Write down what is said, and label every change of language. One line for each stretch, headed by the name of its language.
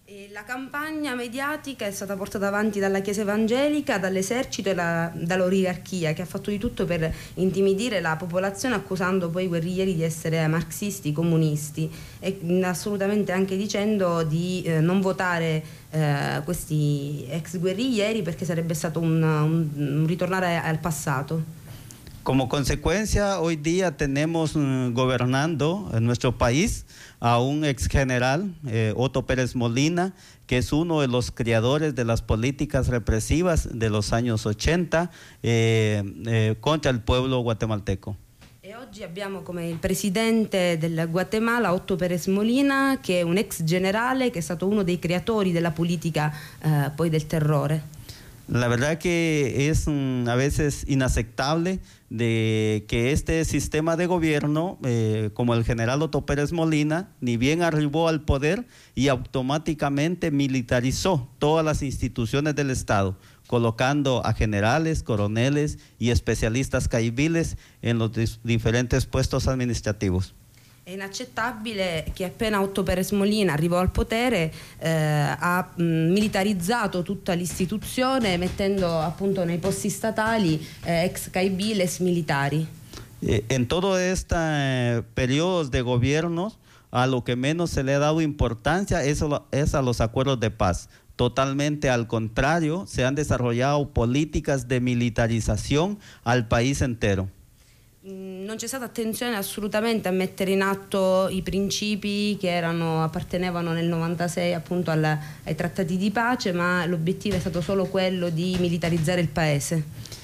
Italian: La campagna mediatica è stata portata avanti dalla Chiesa Evangelica, dall'esercito e dall'oligarchia, che ha fatto di tutto per intimidire la popolazione, accusando poi i guerriglieri di essere marxisti, comunisti, e assolutamente anche dicendo di non votare questi ex guerriglieri perché sarebbe stato un ritornare al passato.
Spanish: Como consecuencia, hoy día tenemos gobernando en nuestro país a un ex general, Otto Pérez Molina, que es uno de los creadores de las políticas represivas de los años 80 contra el pueblo guatemalteco.
Italian: oggi abbiamo come il presidente del Guatemala Otto Pérez Molina, che è un ex generale che è stato uno dei creatori della politica poi del terrore.
Spanish: La verdad que es a veces inaceptable de que este sistema de gobierno, como el general Otto Pérez Molina, ni bien arribó al poder y automáticamente militarizó todas las instituciones del Estado, colocando a generales, coroneles y especialistas caiviles en los diferentes puestos administrativos.
Italian: È inaccettabile che appena Otto Pérez Molina arrivò al potere ha militarizzato tutta l'istituzione, mettendo appunto nei posti statali ex caibiles militari.
Spanish: En todo este periodo de gobierno, a lo que menos se le ha dado importancia es a los acuerdos de paz. Totalmente al contrario, se han desarrollado políticas de militarización al país entero.
Italian: Non c'è stata attenzione assolutamente a mettere in atto i principi che erano, appartenevano nel 96 appunto ai trattati di pace, ma l'obiettivo è stato solo quello di militarizzare il paese.